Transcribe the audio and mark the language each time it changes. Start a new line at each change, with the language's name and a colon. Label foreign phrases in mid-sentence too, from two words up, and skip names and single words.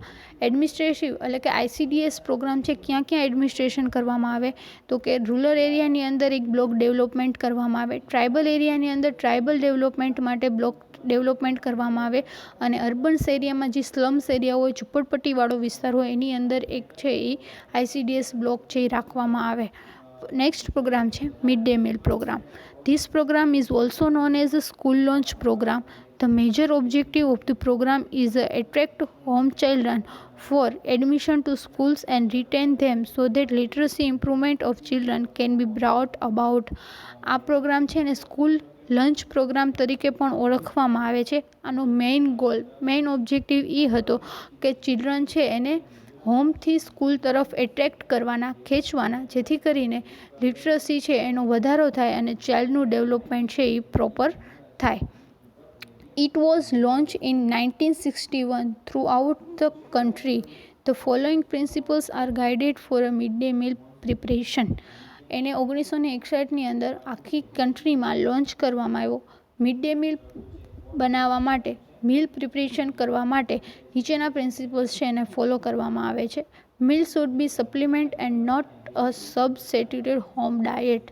Gujarati: એડમિનિસ્ટ્રેટિવ એટલે કે ICDS પ્રોગ્રામ છે ક્યાં ક્યાં એડમિનિસ્ટ્રેશન કરવામાં આવે તો કે
English: rural areaની
Gujarati: અંદર એક
English: block development
Gujarati: કરવામાં આવે,
English: tribal areaની
Gujarati: અંદર
English: tribal development
Gujarati: માટે
English: block development
Gujarati: કરવામાં આવે અને
English: urbans areaમાં
Gujarati: જે
English: slums area
Gujarati: હોય, ઝુંપડપટ્ટીવાળો વિસ્તાર હોય એની અંદર એક છે એ ICDS બ્લોક છે એ રાખવામાં આવે.
English: next program છે mid day meal program. this program is also known as a school launch program. The major objective of the program is to attract home children for admission to schools and retain them so that literacy improvement of children can be brought about.
Gujarati: આ પ્રોગ્રામ છે ને
English: school lunch program
Gujarati: તરીકે પણ ઓળખવામાં આવે છે. આનો
English: main objective
Gujarati: એ હતો કે ચિલ્ડ્રન છે એને હોમથી સ્કૂલ તરફ એટ્રેક્ટ કરવાના, ખેંચવાના, જેથી કરીને લિટરસી છે એનો વધારો થાય અને ચાઇલ્ડનું ડેવલપમેન્ટ છે એ પ્રોપર થાય.
English: It was launched in 1961 throughout the country. The following principles are guided for a midday meal preparation.
Gujarati: એને 1961ની અંદર આખી કન્ટ્રીમાં લોન્ચ કરવામાં આવ્યો. મિડ ડે મીલ બનાવવા માટે,
English: meal preparation
Gujarati: કરવા માટે નીચેના પ્રિન્સિપલ્સ છે એને ફોલો કરવામાં આવે છે.
English: meal should be supplement and not a substituted home diet.